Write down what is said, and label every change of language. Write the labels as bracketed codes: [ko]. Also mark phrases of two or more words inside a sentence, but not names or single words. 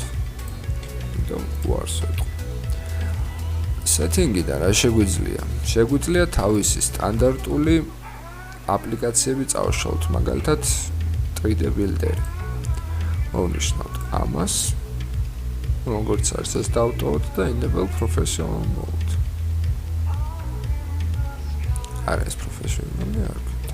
[ka] იმიტომ უარს ვეტყვი. setting-იდან რა შეგვიძლია? შეგვიძლია თავისი სტანდარტული აპლიკაციები წავშალოთ, მაგალითად 3D Builder. მოვნიშნოთ ამას. როგორც არის ეს დავტოვოთ და [en] enable professional mode. [ka] არა ეს professional-ი არ გვინდა.